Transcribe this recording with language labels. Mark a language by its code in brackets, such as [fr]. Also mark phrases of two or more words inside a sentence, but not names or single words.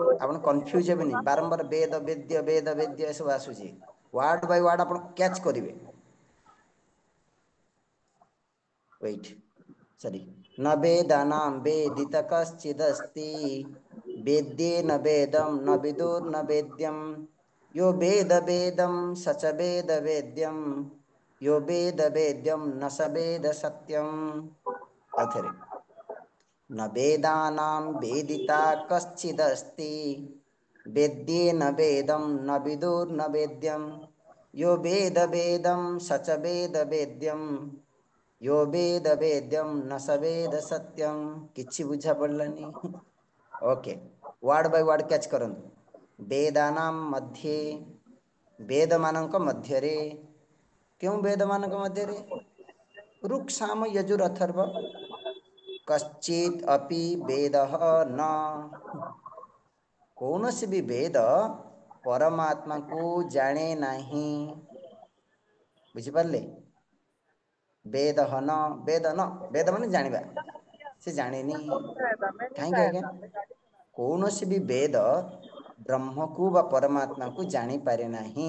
[or] ଆପଣ କନଫ୍ୟୁଜ୍ ହେବେନି, ବାରମ୍ବାର ବେଦ ବେଦ୍ୟ ବେଦ ବେଦ୍ୟ ଏସବୁ ଆସୁଛି, [en] word by word [or] ଆପଣ କ୍ୟାଚ୍ କରିବେ। [en] wait, sorry, [sa] ନ ବେଦାନାମ୍ ବେଦିତ କଶ୍ଚିଦସ୍ତି, ବେଦ୍ୟେନ ବେଦମ୍ ନ ବିଦୁର୍ନ ବେଦ୍ୟମ୍, यो वेद वेदं स च वेद वेद्यं, यो वेद वेद्यं न स वेद सत्यम्। औथरे, न वेदानां वेदिता कश्चिदस्ति, वेद्येन वेदं न विदुर्न वेद्यं, यो वेद वेदं स च वेद वेद्यं, यो वेद वेद्यं न स वेद सत्यम्। [or] କିଛି ବୁଝା ପଡ଼ିଲାନି? ଓକେ, [en] word by word catch [or] କରନ୍ତୁ। [sa] वेदानां मध्ये, [or] वेदମାନଙ୍କ ମଧ୍ୟରେ, କେଉଁ ବେଦମାନଙ୍କ ମଧ୍ୟରେ? [sa] ऋक् साम यजुर अथर्व। कश्चित् अपि वेदः न, [or] କୌଣସି ବି ବେଦ ପରମାତ୍ମାକୁ ଜାଣେ ନାହିଁ। ବୁଝିପାରିଲେ? [sa] ବେଦଃ ନ, [or] ବେଦ ନ, ବେଦ ମାନେ ଜାଣିବା, ସେ ଜାଣିନି। କାହିଁକି ଆଜ୍ଞା? କୌଣସି ବି ବେଦ ବ୍ରହ୍ମକୁ ବା ପରମାତ୍ମାକୁ ଜାଣିପାରେ ନାହିଁ।